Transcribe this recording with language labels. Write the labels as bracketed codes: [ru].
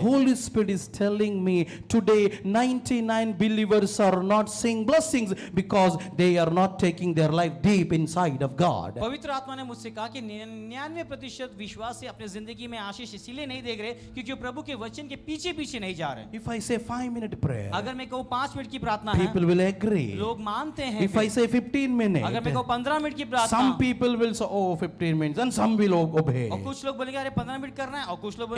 [en] Holy Spirit is telling me today 99 believers are not seeing blessings because they are not taking their life deep inside of God. [hi] पवित्र आत्मा ने मुझसे कहा कि 99% विश्वास से अपने जिंदगी में आशीष इसीलिए नहीं देख रहे क्योंकि वो प्रभु के वचन के पीछे पीछे नहीं जा रहे। [en] If I say 5-minute prayer, [hi] अगर मैं कहूँ 5 मिनट की प्रार्थना है, [en] people will agree. [hi] लोग मानते हैं। [en] If I say 15 minutes, [hi] अगर मैं कहूँ 15 मिनट की प्रार्थना, [en] some people will say, oh, 15 minutes, and some will obey. [hi] और कुछ लोग बोलेंगे अरे 15 मिनट करना है, और कुछ लोग